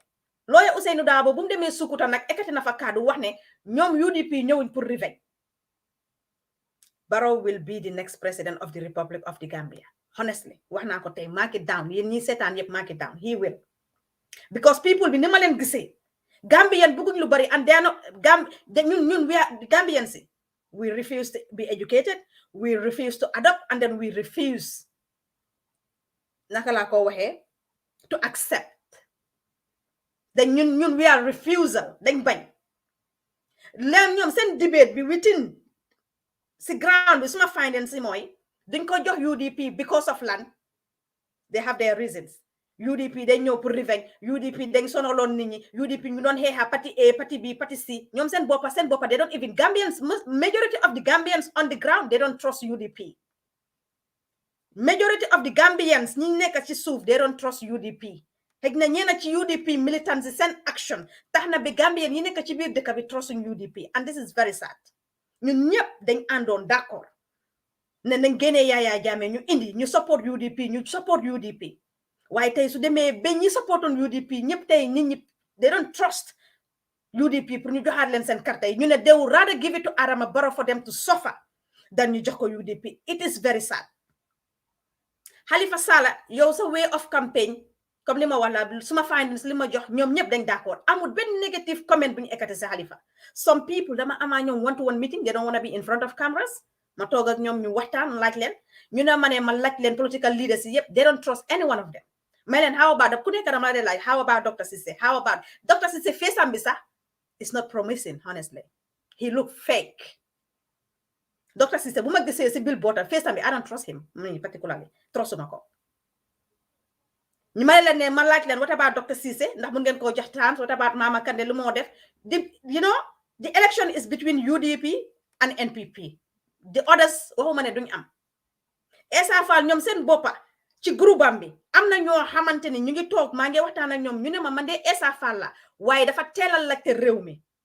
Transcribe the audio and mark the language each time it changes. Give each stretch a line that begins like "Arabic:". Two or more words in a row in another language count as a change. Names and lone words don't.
Wolof: Lawyer Ousainou Darboe bu mu demee Sukuta nag ekkati na fa kaddu wax ne ñoom UDP ñëwuñ pour revenge.
English: Barrow will be the next president of the Republic of the Gambia. Honestly,
Wolof: wax naa ko tey
English: mark it down
Wolof: yéen ñi seetaan yëpp
English: mark it down. He will, because people
Wolof: bi ni ma leen gisee Gambian bëgguñ lu bari
English: and they are not ñun we are Gambians. We refuse to be educated, we refuse to adopt, and then we refuse
Wolof: naka laa ko waxee
English: to accept.
Wolof: Then ñun
English: we are refusal
Wolof: dañ bañ leen ñoom seen debate bi within si ground bi suma findings si mooy duñ ko jox UDP
English: because of land. They have their reasons.
Wolof: UDP dañ ñëw pour revenge. UDP dañ sonaloon nit ñi. UDP ñu doon xeexa parti A parti B parti C ñoom seen boppa
English: they don't even Gambians, majority of the Gambians on the ground they don't trust UDP. Majority of the Gambians
Wolof: ñi nekk ci suuf
English: they don't trust UDP.
Wolof: xëy na ñeena ci UDP militants yi seen action tax na bi Gambian yi nekk ci biir dëkk bi trustuñ UDP,
English: and this is very sad.
Wolof: ñun ñëpp dañ àndoon d'accord ne nañ génnee Yaya Jammeh ñu indi ñu support UDP waaye tey su demee ba ñi supportoon UDP ñëpp tey nit ñi
English: they don't trust UDP
Wolof: pour ñu joxaat leen seen carte yi ñu ne
English: they would rather give it to Adama Barrow for them to suffer
Wolof: than ñu jox ko UDP.
English: It is very sad.
Wolof: Halifa Sallah yow sa
English: way of campaign
Wolof: comme li ma wax la suma findings li ma jox ñoom ñëpp dañ d'accord amul benn
English: negative comment
Wolof: bu ñu ekkati si Halifa.
English: Some people
Wolof: dama amaa ñoom
English: one-to-one meeting they don't want to be in front of cameras.
Wolof: Ma toog ak ñoom ñu waxtaan laaj leen ñu ne ma ne ma laaj leen political leaders yi yëpp
English: they don't trust any one of them.
Wolof: Mais leen
English: how about
Wolof: ku nekk dama la laaj
English: how about
Wolof: Dr. Cissé,
English: how about
Wolof: Dr.
English: Cissé face
Wolof: am bi sax
English: it's not promising honestly. He look fake. Dr.
Wolof: Cissé bu ma gisee si billboard face am bi
English: I don't trust him particularly
Wolof: trustuma ko. ñu may leen ne ma laaj leen
English: what about
Wolof: Dr. Cissé ndax mun ngeen koo jox chance
English: what about
Wolof: Mama Kandeh lu moo def
English: the election is between UDP and NPP the others
Wolof: waxuma ne duñ am Essa Faal ñoom seen boppa ci groupe am bi am na ñoo xamante ni ñu ngi toog maa ngi waxtaan ak ñoom ñu ne ma man de Essa Faal la waaye dafa teelal laajte réew mi